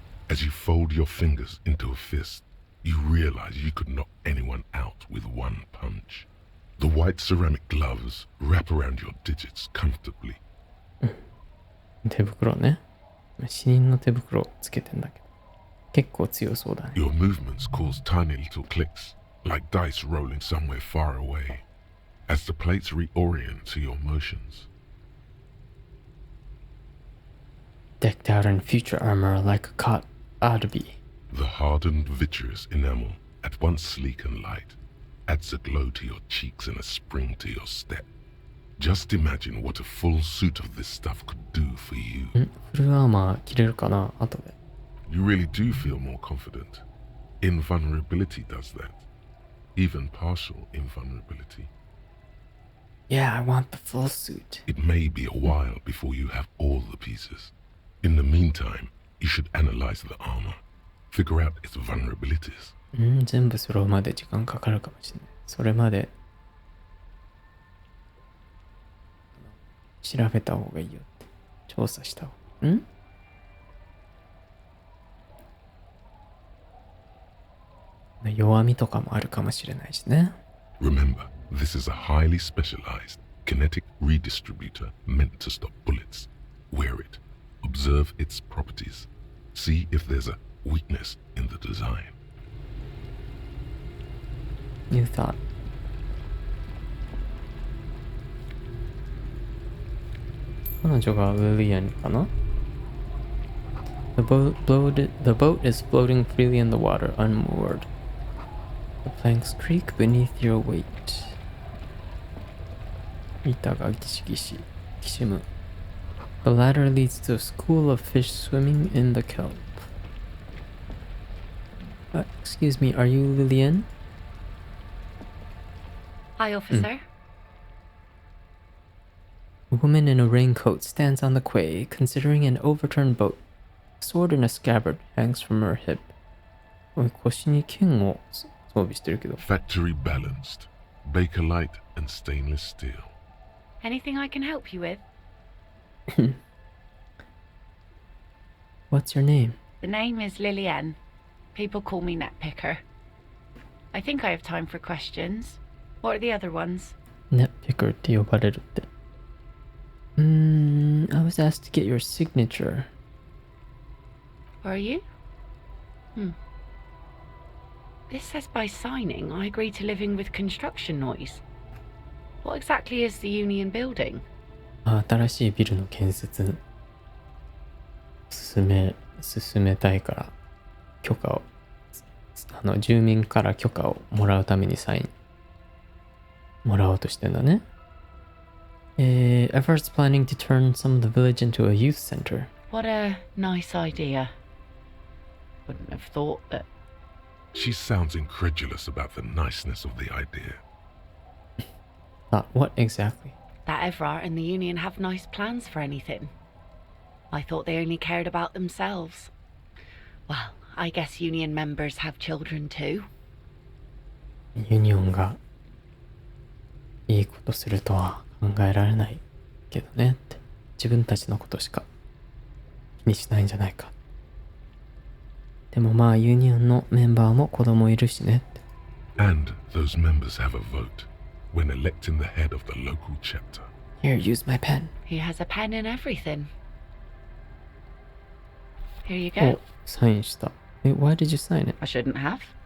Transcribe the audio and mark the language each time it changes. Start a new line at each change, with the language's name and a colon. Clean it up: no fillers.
English: As you fold your fingers into a fist, you realize you could knock anyone out with one punch. The white ceramic gloves wrap around your digits comfortably.
Japanese: 手袋ね。死人の手袋つけてんだけど。結構強そうだね。
English: Your movements cause tiny little clicks, like dice rolling somewhere far away, as the plates reorient to your motions. Decked out in future armor like a cot ought to be. The hardened vitreous enamel, at once sleek and light, adds a glow to your cheeks and a spring to your step. Just imagine what a full suit of this stuff could do for you.
Japanese: フルアーマー着れるかな後で。
English: You really do feel more confident. Invulnerability does that. Even partial invulnerability. Yeah, I want the full suit. It may be a while before you have all the pieces. In the meantime, you should analyze the armor. Figure out its vulnerabilities.
Japanese: 全部揃うまで時間かかるかもしれない。それまで調べた方がいいよって。調査した方が。弱みとかもあるかもしれないしね。
English: Remember, this is a highly specialized kinetic redistributor meant to stop bullets. Wear it. Observe its properties. See if there's a weakness in the design. New thought.
Japanese: 彼女がウリアンかな？
English: The boat is floating freely in the water, unmoored. The planks creak beneath your weight.
Japanese: 板がギシギシきしむ。
English: The ladder leads to a school of fish swimming in the kelp. Excuse me, are you Lillian? Hi, officer. A woman in a raincoat stands on the quay, considering an overturned boat. A sword in a scabbard hangs from her hip.
Japanese: 腰に剣を装備してるけど。
English: Factory balanced. Bakelite and stainless steel. Anything I can help you with? What's your name? The name is Lillian. People call me Netpicker. I think I have time for questions. What are the other ones?
Japanese: Netpicker って呼ばれるって。
English: I was asked to get your signature. Are you? This says by signing, I agree to living with construction noise. What exactly is the Union building?
Japanese: 新しいビルの建設進めたいから許可を住民から許可をもらうためにサインもらおうとしてんだね。
English: Efforts planning to turn some of the village into a youth center. What a nice idea. Wouldn't have thought that. She sounds incredulous about the niceness of the idea. What exactly? That Everard and the Union have nice plans for anything. I thought they only cared about themselves. Well, I guess Union members have children too.
Japanese: ユニオンがいいことするとは考えられないけどねって。自分たちのことしか気にしないんじゃないか。でもまあユニオンのメンバーも子供いるしねって。
English: And those members have a vote when electing the head of the local chapter. Here, use my pen. He has a pen and everything. Here you go.
Japanese: お、サインした。
English: Why did you sign it? I shouldn't have.